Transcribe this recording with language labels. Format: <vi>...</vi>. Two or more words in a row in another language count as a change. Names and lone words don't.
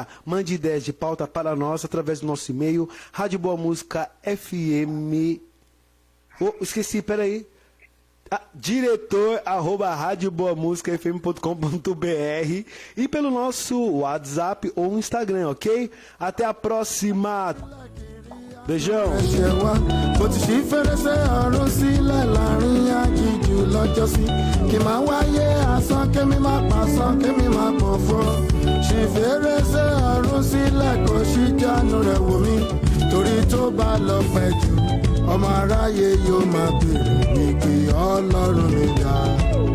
<pt>Mande ideias de pauta para nós através do nosso e-mail, Rádio Boa Música FM. Esqueci, peraí. diretor@radioboamusicafm.com.br e pelo nosso WhatsApp ou Instagram, ok? Até a próxima. Beijão.</pt> <yo>Bó ti ṣí fèrèsé ọ̀run sílẹ̀ láàrin aginjù lọ́jọ́sí. Kì máa wáyé asán kémi máa pàṣán kémi máa pòfo. Ṣí fèrèsé ọ̀run sílẹ̀ kò ṣí jánu rẹ̀ wò mí. Torí tó bá lọ pẹ́ jù, ọmọ aráyé yóò máa bèrè ní kí Ọlọ́run mi dá.</yo>